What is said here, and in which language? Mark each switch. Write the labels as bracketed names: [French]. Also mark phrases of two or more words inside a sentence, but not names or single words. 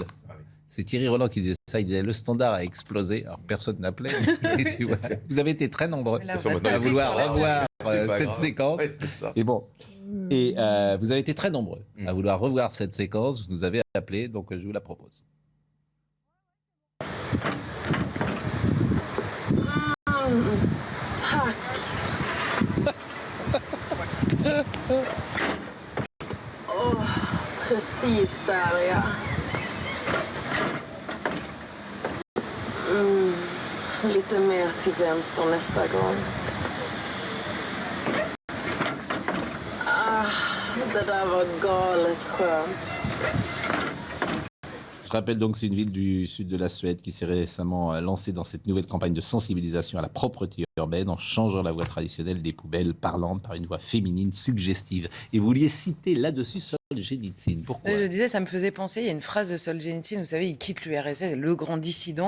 [French] C'est Thierry Roland qui disait ça, il disait le standard a explosé, alors personne n'appelait. Vous avez été très nombreux à vouloir revoir cette séquence. Et bon, et vous avez été très nombreux à vouloir revoir cette séquence, vous nous avez appelé, donc je vous la propose. [Swedish] Tack. Precis där, ja. Lite mer till vänster nästa gång. Det där var galet skönt. [French] Je rappelle donc que c'est une ville du sud de la Suède qui s'est récemment lancée dans cette nouvelle campagne de sensibilisation à la propreté urbaine en changeant la voix traditionnelle des poubelles parlantes par une voix féminine suggestive. Et vous vouliez citer là-dessus Solzhenitsyn. Pourquoi ? Je disais, ça me faisait penser, il y a une phrase de Solzhenitsyn, vous savez, il quitte l'URSS, le grand dissident.